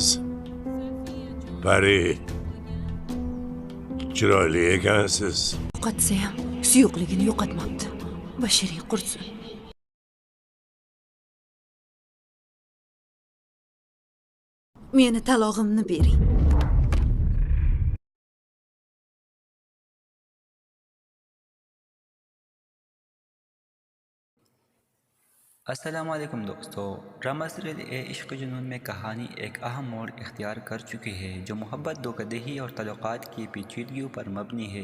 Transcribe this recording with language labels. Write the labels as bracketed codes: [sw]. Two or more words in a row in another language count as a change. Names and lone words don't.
[uz] Pari. Chiroyli ekansiz. Yo'qotsa ham suyuqligini yo'qotmabdi. Bashiring qursin. Meni talog'imni bering. [ar] السلام علیکم [ur] दोस्तों। ڈرامہ سیریل اے عشق جنون میں کہانی ایک اہم موڑ اختیار کر چکی ہے، جو محبت، دھوکا دھڑی اور تعلقات کی پیچیدگیوں پر مبنی ہے.